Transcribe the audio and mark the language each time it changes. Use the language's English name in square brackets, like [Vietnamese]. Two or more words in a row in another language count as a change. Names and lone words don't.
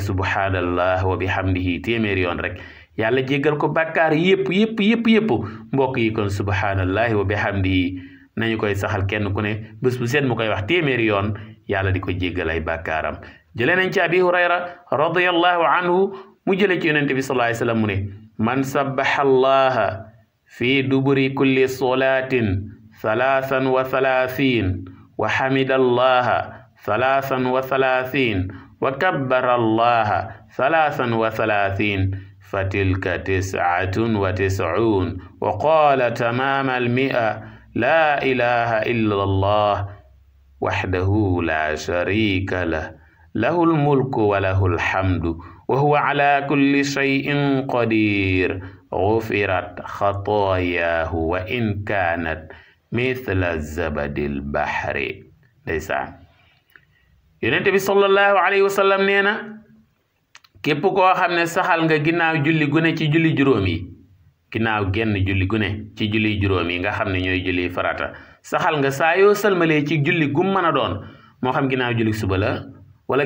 [Arabic] سبحان الله وبحمده [Wolof] téeméeri yoon rek yàlla jéggal ko bàkkaar yépp mbokk yi kon [Arabic] سبحان الله وبحمده [Wolof] nañu koy saxal kenn ku ne bés bu seet mu koy wax téeméeri yoon yàlla di ko jéggal ay bàkkaaram jëlee nañ ci abi hurayra [Arabic] رضي الله عنه [Wolof] mu jëlee ci yonente bi [Arabic] صلى الله عليه وسلم [Wolof] mu ne [Arabic] من سبح الله في دبر كل صلاة [Wolof] 33 [Arabic] وحمد الله 33 وكبر الله 33 فتلك 99 وقال تمام المائة لا إله إلا الله وحده لا شريك له له الملك وله الحمد وهو على كل شيء قدير غفرت خطاياه وإن كانت مثل زبد البحر [Wolof] ndeysaan yonent bi [Arabic] صلى الله عليه وسلم [Wolof] nee na képp koo xam ne saxal nga ginnaaw julli gune ci julli juróom yi ginnaaw genn julli gune ci julli juróom yi nga xam ne ñooy julli farata saxal nga saa yoo salmalee ci julli gum mën a doon moo xam ginnaaw julli suba la wala